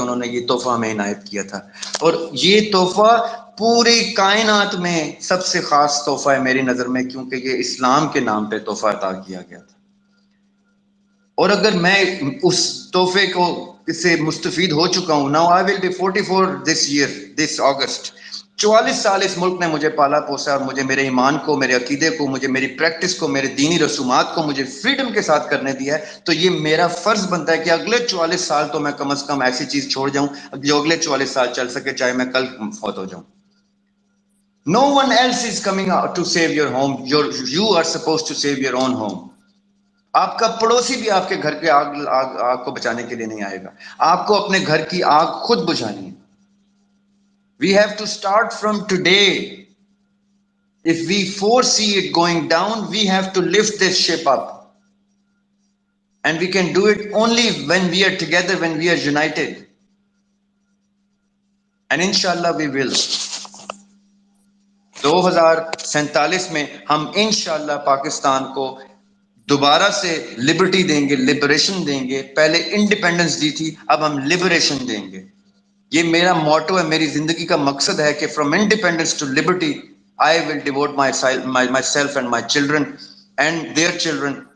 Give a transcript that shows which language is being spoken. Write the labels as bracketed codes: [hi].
[ur] انہوں نے یہ تحفہ ہمیں عنایت کیا تھا، اور یہ تحفہ پوری کائنات میں سب سے خاص تحفہ ہے میری نظر میں، کیونکہ یہ اسلام کے نام پہ تحفہ عطا کیا گیا تھا. اور اگر میں اس تحفے کو اس سے مستفید ہو چکا ہوں. [en] Now I will be 44 this year, this August. [ur] 44 سال اس ملک نے مجھے پالا پوسا، اور مجھے میرے ایمان کو، میرے عقیدے کو، مجھے میری پریکٹس کو، میرے دینی رسومات کو مجھے فریڈم کے ساتھ کرنے دیا ہے. تو یہ میرا فرض بنتا ہے کہ اگلے 44 سال تو میں کم از کم ایسی چیز چھوڑ جاؤں جو اگلے 44 سال چل سکے، چاہے میں کل فوت ہو جاؤں. [en] No one else is coming out to save your home. You are supposed to save your own home. [ur] آپ کا پڑوسی بھی آپ کے گھر کے آگ کو بچانے کے لیے نہیں آئے گا. آپ کو اپنے گھر کی آگ خود بجھانی ہے. [en] We have to start from today. If we foresee it going down, we have to lift this ship up. And we can do it only when we are together, when we are united. And inshallah we will. [ur] 2047 میں ہم انشاءاللہ پاکستان کو دوبارہ سے Liberty دیں گے، liberation دیں گے. پہلے انڈیپینڈنس دی تھی، اب ہم لبریشن دیں گے. یہ میرا موٹو ہے، میری زندگی کا مقصد ہے کہ [en] from independence to liberty I will devote myself and my children and their children